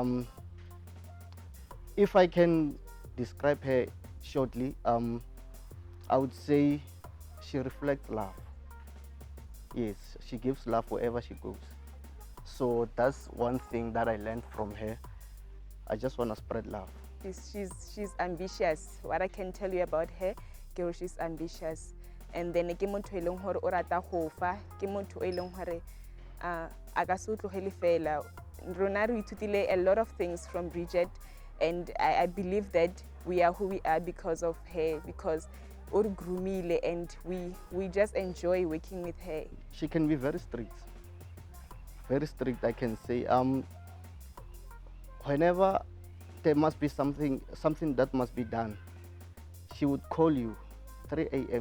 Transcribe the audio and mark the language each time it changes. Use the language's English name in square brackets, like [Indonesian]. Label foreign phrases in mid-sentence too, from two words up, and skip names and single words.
[English] If I can describe her shortly, I would say she reflects love. Yes, she gives love wherever she goes. So that's one thing that I learned from her. I just want to spread love. She's ambitious. What I can tell you about her, girl, she's ambitious. And then [Southern Sotho] ke motho eleng hore o rata go fa, ke motho eleng hore a ka se utlogele fela. Rona re ithutile [English] a lot of things from Bridget, and I believe that we are who we are because of her, because [Southern Sotho] or grumile, [English] and we just enjoy working with her. She can be very strict. Very strict, I can say. Whenever there must be something that must be done, she would call you 3 a.m.